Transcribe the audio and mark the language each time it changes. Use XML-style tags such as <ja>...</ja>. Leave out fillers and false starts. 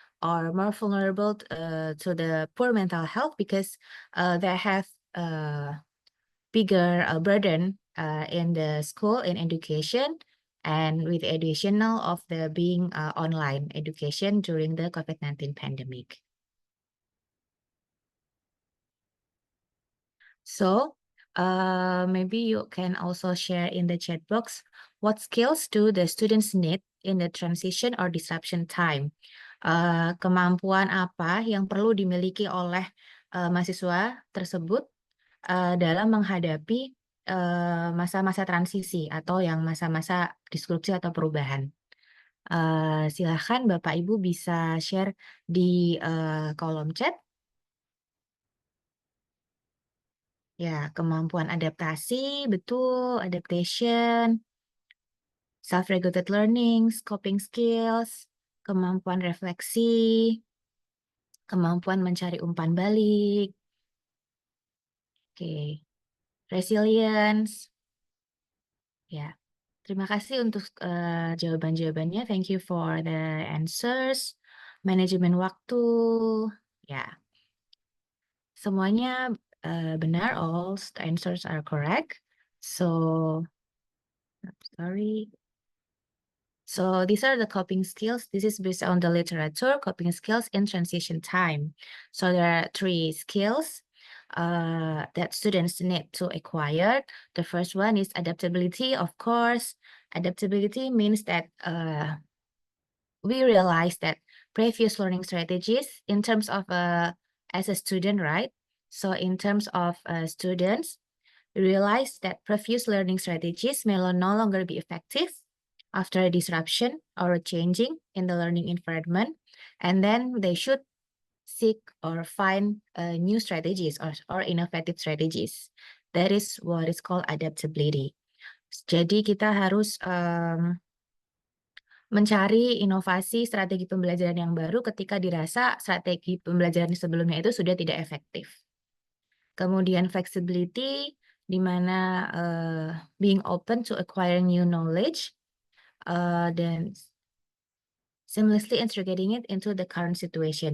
<en>or more vulnerable to the poor mental health because they have bigger burden in the school in education, and with the additional of the being online education during the COVID-19 pandemic. So maybe you can also share in the chat box what skills do the students need in the transition or disruption time.</en> <id>Kemampuan apa yang perlu dimiliki oleh mahasiswa tersebut dalam menghadapi masa-masa transisi atau yang masa-masa disrupsi atau perubahan. Silahkan Bapak Ibu bisa share di kolom chat. Ya, kemampuan adaptasi, betul,</id> <en>adaptation, self-regulated learning, coping skills,</en> <id>kemampuan refleksi, kemampuan mencari umpan balik, oke, resilience. Ya, terima kasih untuk jawaban-jawabannya.</id> <en>Thank you for the answers.</en> <id>Manajemen waktu, ya, semuanya benar.</id> <en>All the answers are correct. So, sorry. So these are the coping skills. This is based on the literature, coping skills in transition time. So there are 3 skills that students need to acquire. The first one is adaptability, of course. Adaptability means that we realize that previous learning strategies in terms of as a student, right? So in terms of students, realize that previous learning strategies may no longer be effective after a disruption or a changing in the learning environment, and then they should seek or find new strategies or innovative strategies. That is what is called adaptability.</en> <id>Jadi kita harus mencari inovasi strategi pembelajaran yang baru ketika dirasa strategi pembelajaran sebelumnya itu sudah tidak efektif. Kemudian</id> <en>flexibility,</en> <id>di mana</id> <en>being open to acquire new knowledge, dan seamlessly integrating it into the current situation.</en>